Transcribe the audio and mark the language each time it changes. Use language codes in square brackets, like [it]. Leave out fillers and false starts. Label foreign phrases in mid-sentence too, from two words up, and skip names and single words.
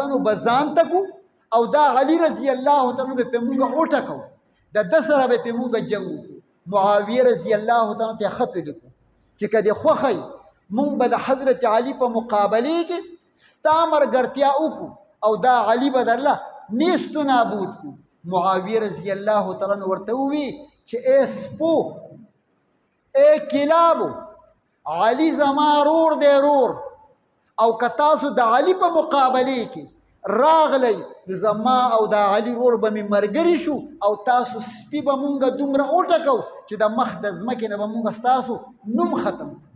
[ps] عنه به ځان ته کړو او دا علي [ar] رضی الله تعالی عنہ [ps] په موږ وټکو د ده سره به په موږ جنګ وکړو معاویه [ar] رضی الله تعالی [ps] ته خط ولیکو چې که دې خوښی مونږ به د حضرت علی په مقابله کې ستا مرګرتیا وکړو او دا علي به درله نیست و نابود کړو معاویه [ar] رضی الله تعالی عنہ [ps] ورته ووی چې ای سپو ای کلابو علي زما رور دی رور او که تاسو د علي په مقابله کې راغلی زما او د علي رور به مې ملګري شو او تاسو سپي به مونږ دومره وټکو چې د مخ د ځمکې نه به مونږ ستاسو نوم ختم